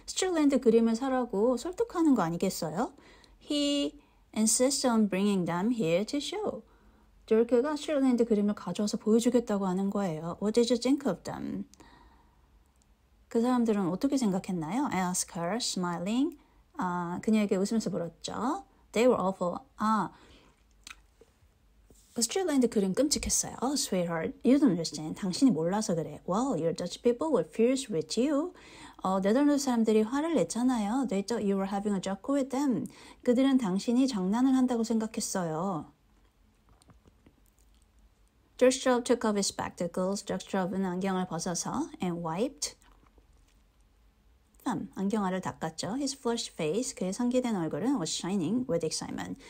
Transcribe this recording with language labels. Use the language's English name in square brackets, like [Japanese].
[Korean] Strickland 그림을 사라고 설득하는 거 아니겠어요? [English] He insists on bringing them here to show. [Korean] Dirk가 Strickland 그림을 가져와서 보여주겠다고 하는 거예요. [English] What did you think of them? [Korean] 그 사람들은 어떻게 생각했나요? [English] I asked her, smiling. [Korean] 그녀에게 웃으면서 물었죠. [English] They were awful. [Korean] Strickland 그림 끔찍했어요. [English] Oh, sweetheart, you don't understand. [Korean] 당신이 몰라서 그래. [English] Well, your Dutch people were furious with you. [Korean] 네덜란드 사람들이 화를 냈잖아요. [English] They thought you were having a joke with them. [Korean] 그들은 당신이 장난을 한다고 생각했어요. [English] Dirk Stroop took off his spectacles. [Korean] Dirk Stroop은 안경을 벗어서 [English] and wiped [Korean] 안경알을 닦았죠. [English] His flushed face, [Korean] 그의 상기된 얼굴은 [English] was shining with excitement.